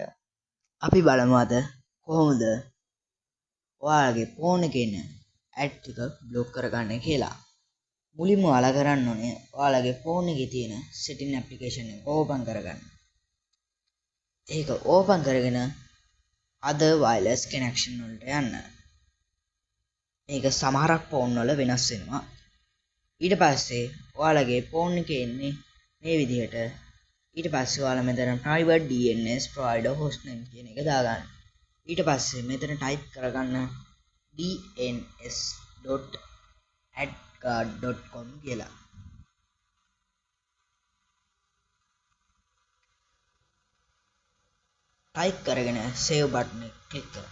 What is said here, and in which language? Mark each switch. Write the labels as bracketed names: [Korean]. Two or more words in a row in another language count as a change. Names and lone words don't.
[Sinhala] අපි බලමු අද කොහොමද ඔයාලගේ ෆෝන් එකේ ඉන්න ඇඩ් ටික බ්ලොක් කරගන්න කියලා. මුලින්ම ඔයාලා කරන්න ඕනේ ඔයාලගේ ෆෝන් එකේ තියෙන [English] setting application [Sinhala] එක ඕපන් කරගන්න. ඒක ඕපන් කරගෙන [English] other wireless connection [Sinhala] වලට යන්න. මේක සමහරක් ෆෝන් වල වෙනස් වෙනවා. ඊට පස්සේ ඔයාලගේ ෆෝන් එකේ ඉන්නේ මේ විදිහට. ඊට පස්සේ ඔයාලා මෙතන [English] private DNS provider hostname [Sinhala] කියන එක දාගන්න. ඊට පස්සේ මෙතන type කරගන්න dns.adguard.com කියලා. type කරගෙන [English] save button [Sinhala] එක click කරන්න.